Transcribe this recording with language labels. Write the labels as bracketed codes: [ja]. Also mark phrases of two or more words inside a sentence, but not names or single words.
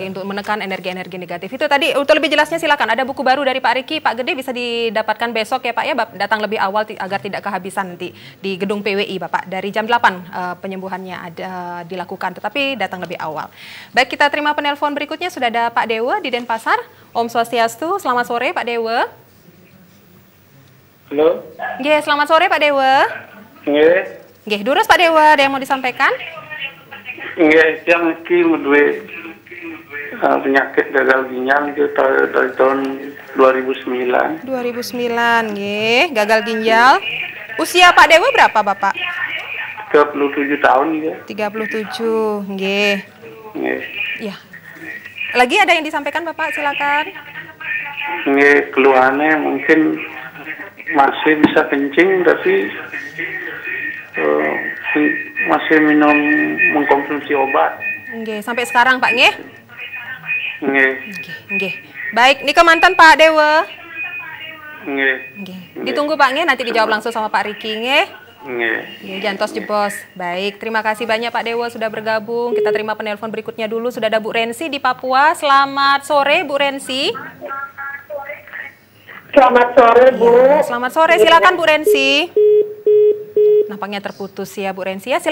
[id] Bagi untuk menekan energi-energi negatif. Itu tadi untuk lebih jelasnya silakan. Ada buku baru dari Pak Riki, Pak Gede bisa didapatkan besok ya Pak ya. Datang lebih awal agar tidak kehabisan nanti di gedung PWI Bapak. Dari jam 8 penyembuhannya ada dilakukan, tetapi datang lebih awal. Baik, kita terima penelpon berikutnya. Sudah ada Pak Dewa di Denpasar. Om Swastiastu, selamat sore Pak Dewa. Halo. Nggih, selamat sore Pak Dewa. Nggih, durus Pak Dewa, ada yang mau disampaikan? Nggih, yang [jv] iki duwe [id] penyakit gagal ginjal itu dari tahun 2009. 2009, nggih, gagal ginjal. Usia Pak Dewa berapa Bapak? 37 tahun ya. 37, nggih. Nggih. Iya. Lagi ada yang disampaikan Bapak, silakan. Nggih, keluhannya mungkin masih bisa kencing tapi masih mengkonsumsi obat. Nggih, sampai sekarang Pak nggih? Nggih. Nggih. Baik, ini mantan Pak Dewa. Nggih. Nggih. Ditunggu Pak nggih, nanti dijawab langsung sama Pak Riki nggih. Nggih. [ban] Jantos jebos. [id] Baik, terima kasih banyak Pak Dewa sudah bergabung. Kita terima penelpon berikutnya dulu. Sudah ada Bu Rensi di Papua. Selamat sore Bu Rensi. Selamat sore Bu. Ya, selamat sore, silakan Bu Rensi. Nampaknya terputus ya Bu Rensi ya.